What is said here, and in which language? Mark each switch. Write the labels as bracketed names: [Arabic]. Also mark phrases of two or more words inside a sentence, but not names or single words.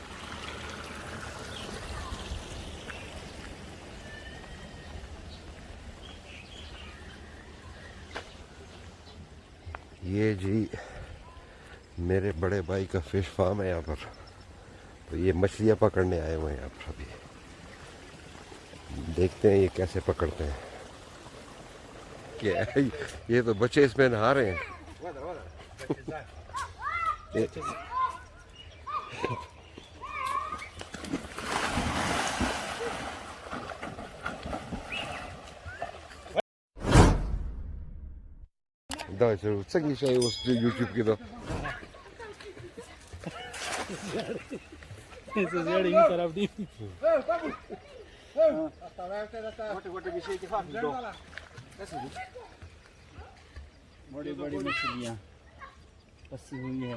[Urdu] یہ جی میرے بڑے بھائی کا [English] fish farm [Urdu] ہے یہاں پر, تو یہ مچھلیاں پکڑنے آئے ہوئے ہیں یہاں پر. ابھی دیکھتے ہیں یہ کیسے پکڑتے ہیں. یہ تو بچے اس میں نہا رہے ہیں. [Pashto] څنګه شي اوس یوټیوب کې دا [Urdu] بڑی بڑی مچھلیاں پسی ہوئی ہے.